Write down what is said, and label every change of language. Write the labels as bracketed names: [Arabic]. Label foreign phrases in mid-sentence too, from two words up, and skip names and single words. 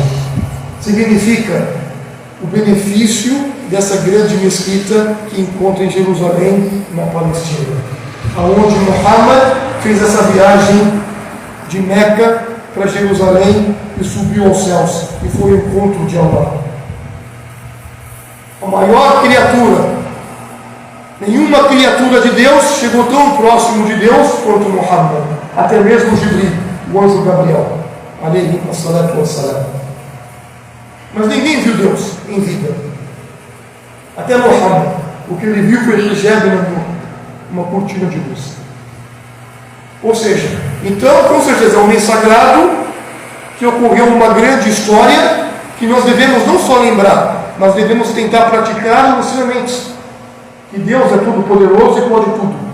[Portuguese] Significa o benefício dessa grande mesquita que encontra em Jerusalém, na Palestina, aonde Muhammad fez essa viagem de Meca para Jerusalém e subiu aos céus, e foi o encontro de Allah. A maior criatura, nenhuma criatura de Deus chegou tão próximo de Deus quanto Muhammad, até mesmo Jibril, o anjo Gabriel, [Arabic] عليه الصلاة والسلام. [Portuguese] Mas ninguém viu Deus em vida, até Muhammad. O que ele viu foi ele geme uma cortina de luz. Ou seja, então com certeza é um mês sagrado que ocorreu uma grande história que nós devemos não só lembrar, mas devemos tentar praticar os ensinamentos, que Deus é todo poderoso e pode tudo.